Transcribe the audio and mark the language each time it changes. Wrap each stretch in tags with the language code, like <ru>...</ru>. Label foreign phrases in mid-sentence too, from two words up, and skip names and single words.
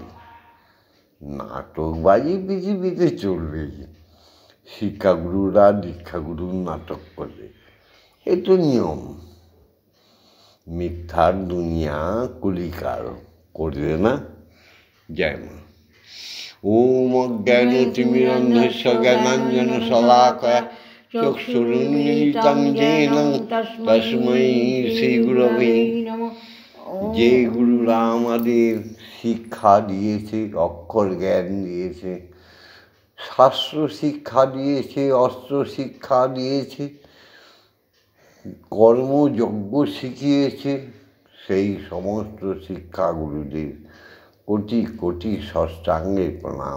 <bn>নাটকবাজি পৃথিবীতে চলবে, শিক্ষাগুরুরা দীক্ষাগুরুর নাটক করবে, এ তো নিয়ম। মিথ্যার দুনিয়া কলিকাল, করবে না? জয় মা।</bn> <sa>ওম অজ্ঞানতিমিরন্ধস্য জ্ঞানাঞ্জন শলাকয়া চক্ষুরুন্মিলিতং येन তস্मै শ্রী গুরবে নমঃ।</sa> <bn>যে গুরুরা আমাদের শিক্ষা দিয়েছে, অক্ষর জ্ঞান দিয়েছে, শাস্ত্র শিক্ষা দিয়েছে, অস্ত্র শিক্ষা দিয়েছে, কর্মযজ্ঞ শিখিয়েছে, সেই সমস্ত শিক্ষাগুরুদের কোটি কোটি ষষ্ঠাঙ্গে প্রণাম।</bn>